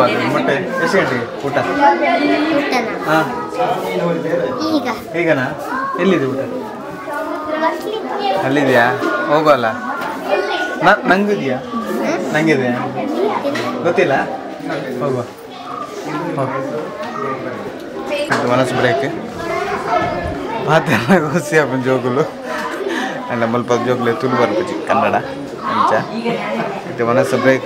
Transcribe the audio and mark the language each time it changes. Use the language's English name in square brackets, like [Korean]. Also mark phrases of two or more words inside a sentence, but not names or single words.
[Kannada] ಮೊಟ್ಟೆ ಎಷ್ಟು ಗಂಟೆಗೆ ಊಟ? ಹಾಂ, ಈಗನಾ? ಎಲ್ಲಿದೆ ಊಟ? ಅಲ್ಲಿದೆಯಾ? ಹೋಗುವಲ್ಲ. ನಂಗಿದೆಯಾ? ನಂಗಿದೆಯಾ ಗೊತ್ತಿಲ್ಲ. ಹೋಗುವ. [Tulu] ಮನಸ್ಸು ಬ್ರೇಕ್ ಮಾತಾಡ ಖುಷಿ ಅಪ್ಪನ ಜೋಗುಲು ಅಲ್ಲ ಮಲ್ಪ ಜೋಗುಲೆ ತುಳು ಬರ್ಪುಜಿ ಕನ್ನಡ ಅಂಚ ಇದು ಮನಸ್ಸು ಬ್ರೇಕ್.